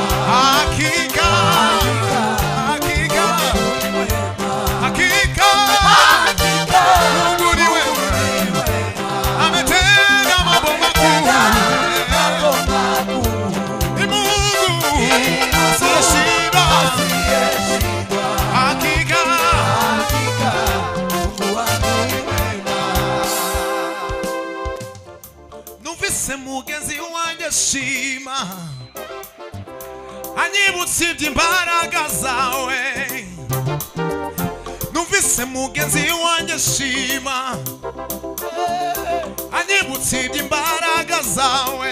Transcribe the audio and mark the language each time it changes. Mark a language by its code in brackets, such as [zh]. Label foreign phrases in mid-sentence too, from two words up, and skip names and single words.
[sw] hakika hakika hakika Mungu ni mwema, ametenda mambo makuu. Ni Mungu asiyeshindwa. [rw] Hakika numvise mugenzi wanjye shima, anyibutsa iby'imbaraga zawe. Numvise mugenzi wanjye shima, anyibutsa iby'imbaraga zawe.